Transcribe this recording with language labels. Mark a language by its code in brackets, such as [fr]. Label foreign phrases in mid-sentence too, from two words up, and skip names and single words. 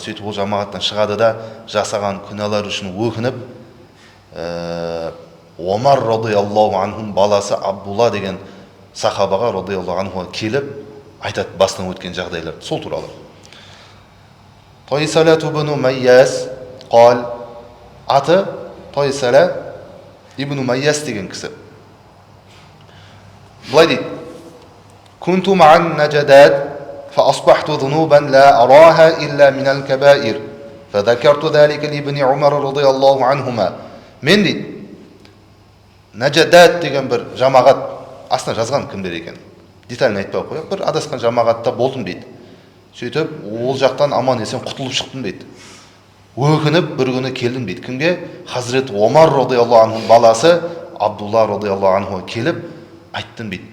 [kk] Сөйтіп ол жамағаттан шығады да жасаған күнәлар үшін өкініп, Омар [ar] رضي الله عنه [kk] баласы Абдулла деген сахабаға радиаллаху анхуға келіп айтады бастан өткен жағдайлар. Сол туралы. Тойсалат ибн Майяс қал, аты Тойсала ибн Майяс деген кісі. Былай дейді: [ar] كنت مع النجدات فأصبحت ذنوبا لا أراها إلا من الكبائر فذكرت ذلك لابن عمر رضي الله عنهما. [kk] Мен дейді, Нәжадат деген бір жамағат, астына жазған кімдер екен, детально айтпай қояйық, бір адасқан жамағатта болдым дейді. Сөйтіп, ол жақтан аман есен құтылып шықтым дейді. Өкініп бір күні келдім дейді. Кімге? Хазірет Омар [ar] رضي الله عنه [kk] баласы Абдулла [ar] رضي الله عنه [kk] келіп айттым дейді.